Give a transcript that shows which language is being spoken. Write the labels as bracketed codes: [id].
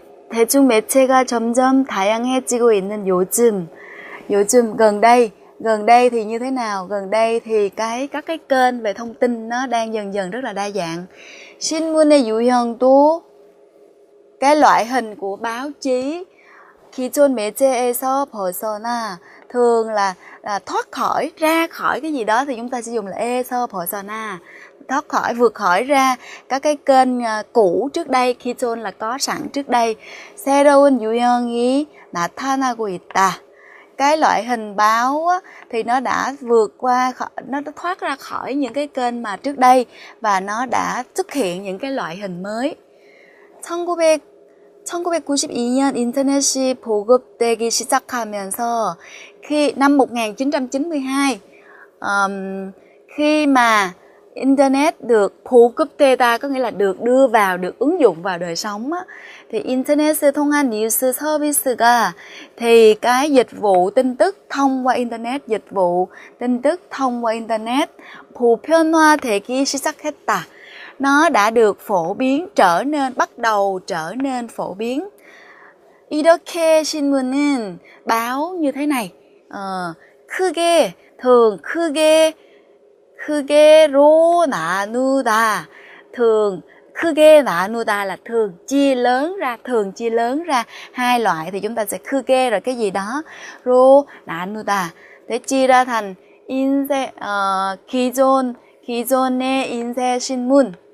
[ko] 대중 매체가 점점 다양해지고 있는 요즘 [vi] gần đây thì như thế nào? Gần đây thì các cái kênh về thông tin nó đang dần dần rất là đa dạng. [ko] 신문의 유형도 [vi] cái loại hình của báo chí [ko] 기존 매체에서 벗어나 [vi] thường là thoát khỏi, ra khỏi cái gì đó thì chúng ta sẽ dùng là 에서 벗어나, thoát khỏi, vượt khỏi ra các cái kênh cũ trước đây, 기존 là có sẵn trước đây. [ko] 새로운 유형이 나타나고 있다. [vi] Cái loại hình báo á, thì nó đã vượt qua, nó đã thoát ra khỏi những cái kênh mà trước đây và nó đã xuất hiện những cái loại hình mới. [ko] 1992년 인터넷이 보급되기 시작하면서 [vi] năm 1992 khi mà Internet được 보급되다 có nghĩa là được đưa vào, được ứng dụng vào đời sống á, thì Internet [ko] 통한 뉴스 서비스가 [vi] thì cái dịch vụ tin tức thông qua Internet, dịch vụ tin tức thông qua Internet [ko] 보편화되기 시작했다. [vi] Nó đã được phổ biến, bắt đầu trở nên phổ biến. [ko] 이렇게 신문은 [vi] báo như thế này. [ko] 크게, [vi] thường, [ko] 크게로 나누다. [vi] thường, [ko] 크게 나누다 [vi] là thường chia lớn ra hai loại thì chúng ta sẽ 크게 rồi cái gì đó 로 나누다 để chia ra thành [ko] 기존의 인쇄 신문.